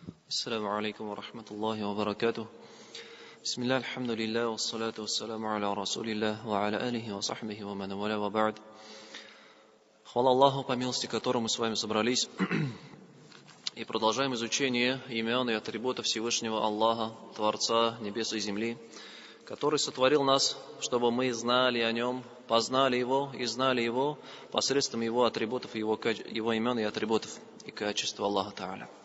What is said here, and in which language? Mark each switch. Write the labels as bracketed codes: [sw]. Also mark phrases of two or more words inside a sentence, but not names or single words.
[ar] السلام عليكم ورحمة الله وبركاته. بسم الله الحمد لله والصلاة والسلام على رسول الله وعلى آله وصحبه ومن والاه وبعد. [ru] Хвала Аллаху, по милости которому мы с вами собрались и продолжаем изучение имен и атрибутов Всевышнего Аллаха, Творца небес и земли, который сотворил нас, чтобы мы знали о Нем, познали Его и знали Его посредством Его атрибутов, Его имен и атрибутов и качества Аллаха Та'аля.